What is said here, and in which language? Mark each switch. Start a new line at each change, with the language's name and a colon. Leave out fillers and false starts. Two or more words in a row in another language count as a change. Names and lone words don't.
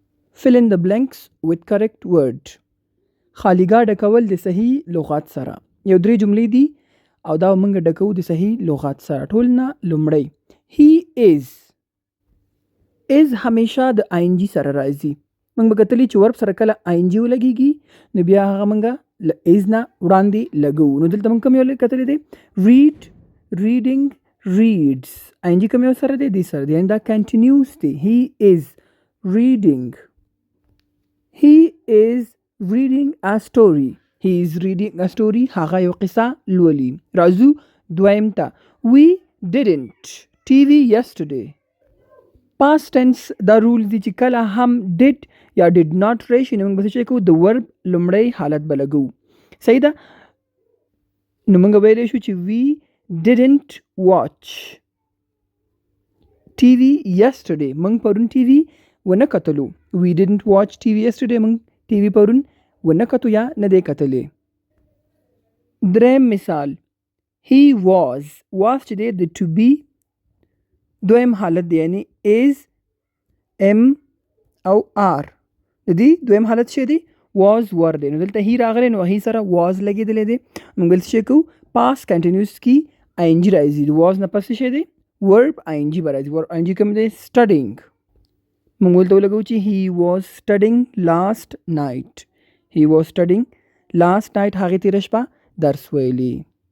English: fill in the blanks with correct word.
Pashto: خاليګاه ډکول د صحیح لغات سره. یو 3 جملې دي او دا موږ ډکو د صحیح لغات سره. ټول نه لومړی
English: he is
Pashto: همیشه د ING سره راځي. موږ به کتلی چې ورب سره کله ING ولګیږي نو بیا هغه موږ له is نه وړاندې لګو. نو دلته موږ کوم یو کتلی دی؟
English: read, reading, reads.
Pashto: ING کوم یو سره دی؟ دی سره دی. دا continuous دی.
English: he is reading. he is reading a story. he is reading a story.
Pashto: هغه یو قصه لولي. راځو دویم ته.
English: we didn't TV yesterday. past tense
Pashto: دا رول دی چې کله هم did یا
English: did not
Pashto: راشي نو موږ به څه کوو؟ د ورب لومړی حالت به لګو. صحیح ده؟ نو موږ ویلی شو چې
English: we didn't watch TV yesterday.
Pashto: موږ پرون TV ونه کتلو.
English: we didn't watch TV yesterday.
Pashto: موږ TV پرون ونه کتو یا نه دی کتلی. دریم مثال he was چې دی د
English: to be
Pashto: دویم حالت دی، یعنی
English: is am
Pashto: او are د دې دویم حالت څه دی؟
English: was were
Pashto: دی. نو دلته he راغلی نو he سره was لګېدلی دی. موږ دلته څه کوو؟
English: past continuous
Pashto: کې ING راځي. د was نه پس څه دی؟
English: verb ING
Pashto: به راځي.
English: verb ING
Pashto: کوم دی؟ studying. موږ ولته ولګو چې
English: he was studying last night. he was studying last night.
Pashto: هغې تېره شپه درس ویلی.